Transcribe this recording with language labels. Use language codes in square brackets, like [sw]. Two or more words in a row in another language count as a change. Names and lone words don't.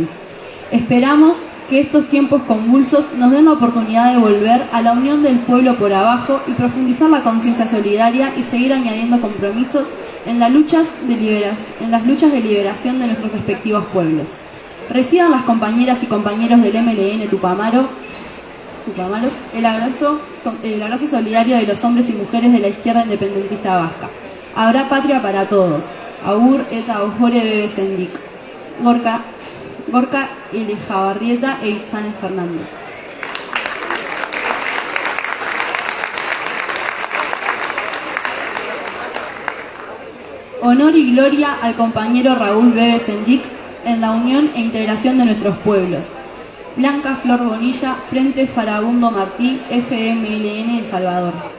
[es] Esperamos que estos tiempos convulsos nos den la oportunidad de volver a la unión del pueblo por abajo y profundizar la conciencia solidaria y seguir añadiendo compromisos en las luchas de liberación de nuestros respectivos pueblos. Reciban las compañeras y compañeros del MLN Tupamaros el abrazo solidario de los hombres y mujeres de la izquierda independentista vasca. Habrá patria para todos. [eu] Agur eta ojore bebe Sendik. Gorka Elijabarrieta e Itzane Fernández. [es] Honor y gloria al compañero Raúl Bebe Sendik en la unión e integración de nuestros pueblos. Blanca Flor Bonilla, Frente Farabundo Martí, FMLN El Salvador.